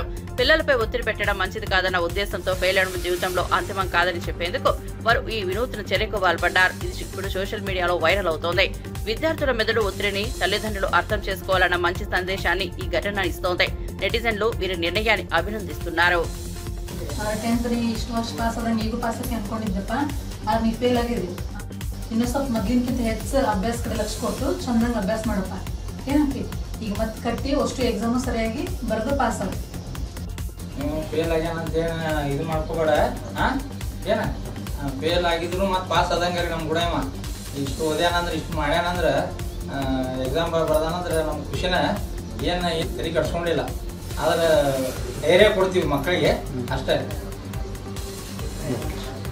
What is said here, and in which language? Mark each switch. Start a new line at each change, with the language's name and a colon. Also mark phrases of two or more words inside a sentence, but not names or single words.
Telugu: పిల్లలపై ఒత్తిడి పెట్టడం మంచిది కాదన్న ఉద్దేశంతో ఫెయిల్ అవడం జీవితంలో అంతిమం కాదని చెప్పేందుకు వారు ఈ వినూత్న చర్యకు పాల్పడ్డారు. ఇది ఇప్పుడు సోషల్ మీడియాలో వైరల్ అవుతోంది. విద్యార్థుల మెదడు ఒత్తిడిని తల్లిదండ్రులు అర్థం చేసుకోవాలన్న మంచి సందేశాన్ని ఈ ఘటన ఇస్తోంది. నెటిజన్లు వీరి నిర్ణయాన్ని అభినందిస్తున్నారు.
Kannada: 10th ಇಷ್ಟು ವರ್ಷ ಪಾಸ್ ಆದ್ರೆ ನೀಗೂ ಪಾಸ್ ಆಗಿ ಅನ್ಕೊಂಡಿದ್ದಪ್ಪ ಅದು ನೀ ಫೇಲ್ ಆಗಿದ್ವಿ ಇನ್ನೂ ಸ್ವಲ್ಪ ಮೊದ್ಲಿನಕ್ಕಿಂತ ಹೆಚ್ಚು ಅಭ್ಯಾಸ ಕಡೆ ಲಕ್ಷ ಕೊಟ್ಟು ಚಂದಂಗೆ ಅಭ್ಯಾಸ ಮಾಡಪ್ಪ ಏನಂತಿ ಈಗ ಮತ್ತೆ ಕಟ್ಟಿ ಅಷ್ಟು ಎಕ್ಸಾಮು ಸರಿಯಾಗಿ ಬರೆದು ಪಾಸ್ ಆಗ ನೀವು ಫೇಲ್ ಆಗ್ಯಾನಂತ ಇದು ಮಾಡ್ಕೋಬೇಡ ಏನ ಫೇಲ್ ಆಗಿದ್ರು ಮತ್ತೆ ಪಾಸ್ ಆದಂಗೆ ರೀ ನಮ್ಮ ಗುಡಮ್ಮ ಇಷ್ಟು ಓದ್ಯಾನಂದ್ರೆ ಇಷ್ಟು ಮಾಡ್ಯಾನಂದ್ರೆ ಎಕ್ಸಾಮ್ ಬರ್ದಾನಂದ್ರೆ ನಮ್ಮ ಖುಷಿನ ಏನು ತಲೆ ಕಟ್ಸ್ಕೊಂಡಿಲ್ಲ ಆದ್ರೆ ಧೈರ್ಯ ಕೊಡ್ತೀವಿ ಮಕ್ಕಳಿಗೆ ಅಷ್ಟೇ